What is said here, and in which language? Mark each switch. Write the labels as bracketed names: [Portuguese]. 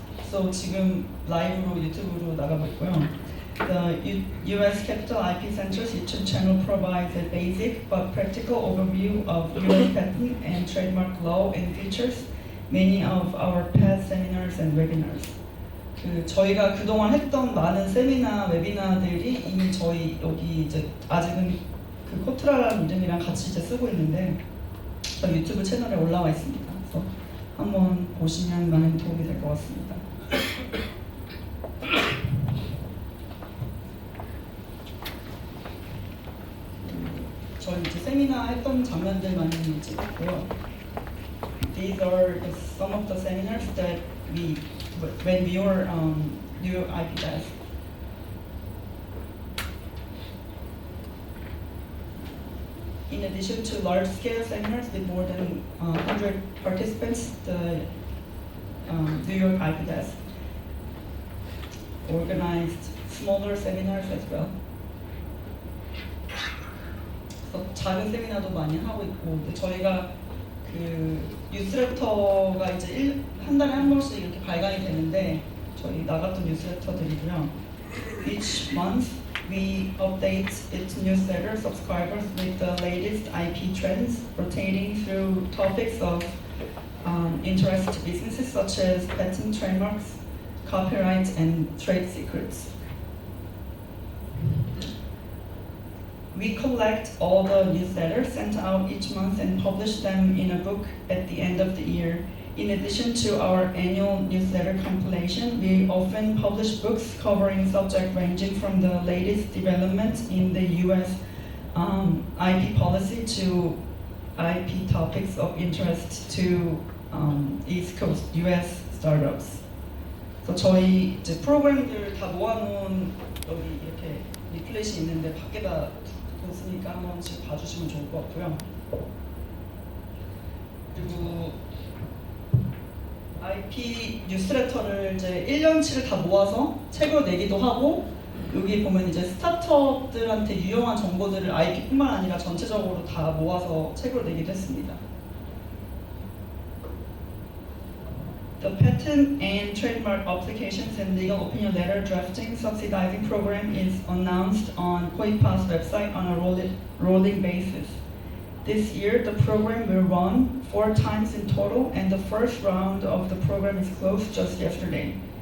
[English] So [Korean] 지금 라이브로 유튜브로 나가고 있고요. [English] The U.S. Capital IP Center's YouTube channel provides a basic but practical overview of U.S. patent and trademark law and features many of our past seminars and webinars. [Korean] 저희가 그동안 했던 많은 세미나, 웨비나들이 이미 저희 여기 이제 아직은 코트라라는 이름이랑 같이 이제 쓰고 있는데 저희 유튜브 채널에 올라와 있습니다. 그래서 한번 보시면 많은 도움이 될 것 같습니다. 저희 이제 세미나 했던 장면들 많이 찍었고요. [English] These are some of the seminars that when we were new IP desk. In addition to large-scale seminars with more than 100 participants, the New York IP desk organized smaller seminars as well. [Korean] 그래서 작은 세미나도 많이 하고 있고, 근데 저희가 뉴스레터가 이제 한 달에 한 번씩 이렇게 발간이 되는데 저희 나갔던 뉴스레터들이고요. [English] Each month we update its newsletter subscribers with the latest IP trends rotating through topics of interest to businesses such as patent, trademarks, copyrights, and trade secrets. We collect all the newsletters sent out each month and publish them in a book at the end of the year. In addition to our annual newsletter compilation, we often publish books covering subjects ranging from the latest developments in the U.S. IP policy to IP topics of interest to East Coast U.S. startups. [Korean] 그래서 저희 이제 프로그램들 다 모아놓은 여기 이렇게 리플렛이 있는데 밖에다 뒀으니까 한 번씩 봐주시면 좋을 것 같고요. 그리고 IP 뉴스레터를 이제 1년치를 다 모아서 책으로 내기도 하고, 여기 보면 이제 스타트업들한테 유용한 정보들을 IP뿐만 아니라 전체적으로 다 모아서 책으로 내기도 했습니다. [English] The Patent and Trademark Applications and Legal Opinion Letter Drafting Subsidizing Program is announced on KOIPA's website on a rolling basis. This year, the program will run 4 times in total, and the first round of the program is closed just yesterday.